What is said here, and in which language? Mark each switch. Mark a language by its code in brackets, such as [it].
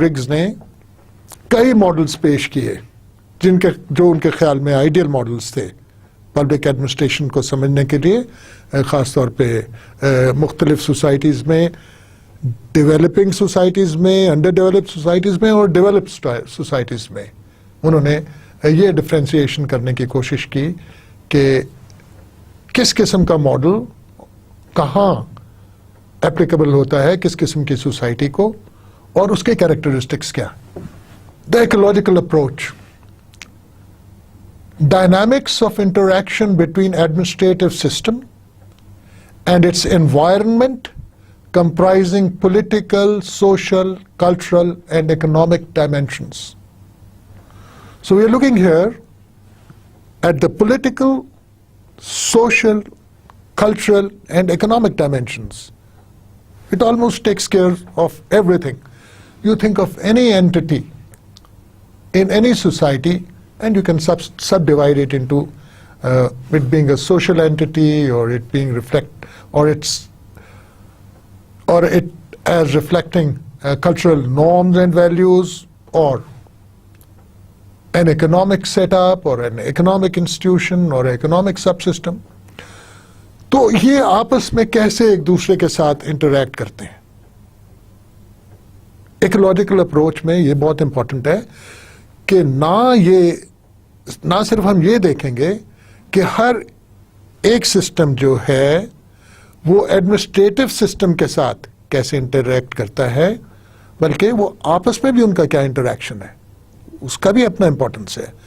[ur] Riggs نے کئی models پیش کیے جو ان کے خیال میں آئیڈیل ماڈلز تھے پبلک ایڈمنسٹریشن کو سمجھنے کے لیے, خاص طور پہ مختلف سوسائٹیز میں, ڈیولپنگ سوسائٹیز میں, انڈر ڈیولپڈ سوسائٹیز میں اور ڈیولپڈ سوسائٹیز میں. انہوں نے یہ ڈفرینسیشن کرنے کی کوشش کی کہ کس قسم کا ماڈل کہاں اپلیکیبل ہوتا ہے کس قسم کی سوسائٹی کو اور اس کے کیریکٹرسٹکس کیا. [en] The ecological approach. Dynamics of interaction between administrative system and its environment comprising political, social, cultural and economic dimensions. So we are looking here at the political, social, cultural and economic dimensions. It almost takes care of everything. You think of any entity in any society and you can subdivide it into it being a social entity or it being or it as reflecting cultural norms and values or an economic setup or an economic institution or economic subsystem. [ur] تو یہ آپس میں کیسے ایک دوسرے کے ساتھ interact کرتے ہیں. ایکولوجیکل اپروچ میں یہ بہت امپورٹنٹ ہے کہ نہ صرف ہم یہ دیکھیں گے کہ ہر ایک سسٹم جو ہے وہ ایڈمنسٹریٹو سسٹم کے ساتھ کیسے انٹریکٹ کرتا ہے بلکہ وہ آپس میں بھی ان کا کیا انٹریکشن ہے اس کا بھی اپنا امپورٹنس ہے.